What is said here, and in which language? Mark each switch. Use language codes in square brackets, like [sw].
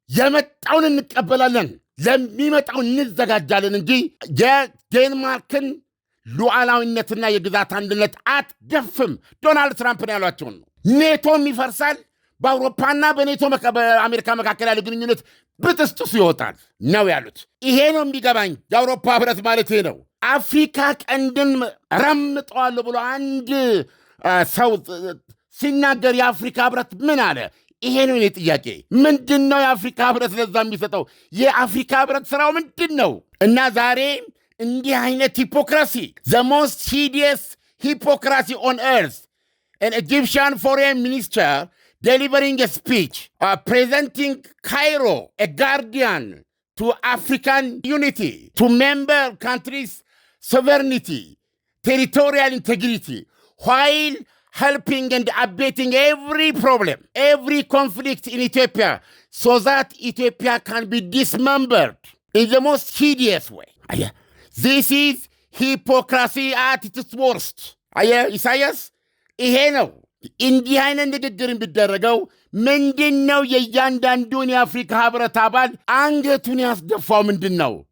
[am] የመጣውን እንቀበላለን፣ ለሚመጣው እንዘጋጃለን እንጂ የዴንማርክን ሉዓላዊነትና የግዛት አንድነት አትደፍም። ዶናልድ ትራምፕን ያሏቸውን ነው። ኔቶም ይፈርሳል፣ በአውሮፓና በኔቶ በአሜሪካ መካከል ያለ ግንኙነት ብጥስጥሱ ይወጣል ነው ያሉት። ይሄ ነው የሚገባኝ። የአውሮፓ ህብረት ማለት ይሄ ነው። አፍሪካ ቀንድን ረምጠዋለሁ ብሎ አንድ ሰው ሲናገር የአፍሪካ ህብረት ምን አለ? ይሄ ነው የኔ ጥያቄ። ምንድን ነው የአፍሪካ ህብረት ለዛ የሚሰጠው? የአፍሪካ ህብረት ስራው ምንድን ነው? እና ዛሬ እንዲህ አይነት ሂፖክራሲ [en] the most hideous hypocrisy on earth, an Egyptian foreign minister delivering a speech presenting Cairo, a guardian to African unity, to member countries' sovereignty, territorial integrity, while helping and abating every problem, every conflict in Ethiopia, so that Ethiopia can be dismembered in the most hideous way. This is hypocrisy at its worst. [am] ኢሳያስ ይሄ ነው እንዲህ አይነት ንግግር የሚደረገው ምንድነው? የእያንዳንዱን የአፍሪካ ህብረት አባል አንገቱን ያስደፋው ምንድነው?